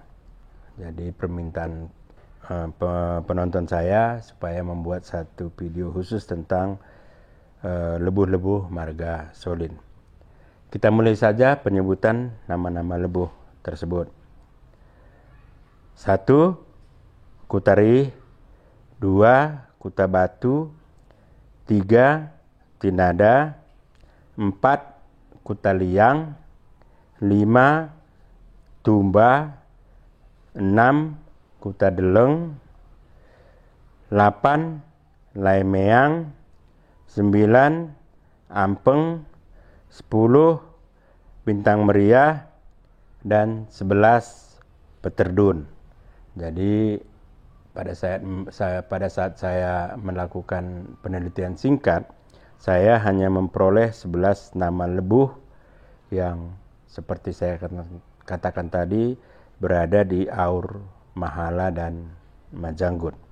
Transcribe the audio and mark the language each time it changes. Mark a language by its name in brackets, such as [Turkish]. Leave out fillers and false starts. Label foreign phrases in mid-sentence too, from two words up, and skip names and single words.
[Indonesian] Jadi permintaan penonton saya supaya membuat satu video khusus tentang lebuh-lebuh marga Solin. Kita mulai saja penyebutan nama-nama lebuh tersebut. 1. Kutari. 2. Kuta Batu. 3. Tinada. 4. Kuta Liang. 5. Tumba. 6. Kuta Deleng. 8. Laimeang. 9. Ampeng. 10. Bintang Meriah, dan 11. Peterdun. Jadi pada saat saya melakukan penelitian singkat, saya hanya memperoleh 11 nama lebuh yang seperti saya katakan tadi berada di Aur Mahala dan Majanggut.